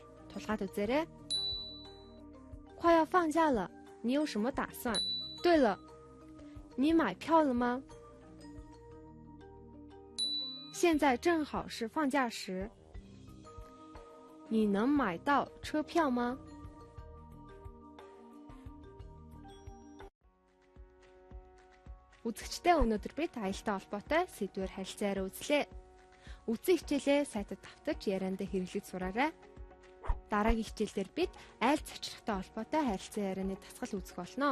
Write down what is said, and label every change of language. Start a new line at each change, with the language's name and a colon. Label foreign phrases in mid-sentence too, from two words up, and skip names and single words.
Mongolian: Тулгаад үзээрэй.
Chinese: 快要放假了，你有什么打算？对了，你买票了吗？现在正好是放假时，你能买到车票吗？
Mongolian: Үзэгчдээ өнөөдөр бид аялалтай холбоотой сэдвээр харилцаараа үзлээ. Үзсэн хичээлээ сайтад давтаж яриандаа хэрэглэж сураарай. Дараагийн хичээлээр бид айл зочирхтой холбоотой харилцан ярианы дасгал үзэх болно.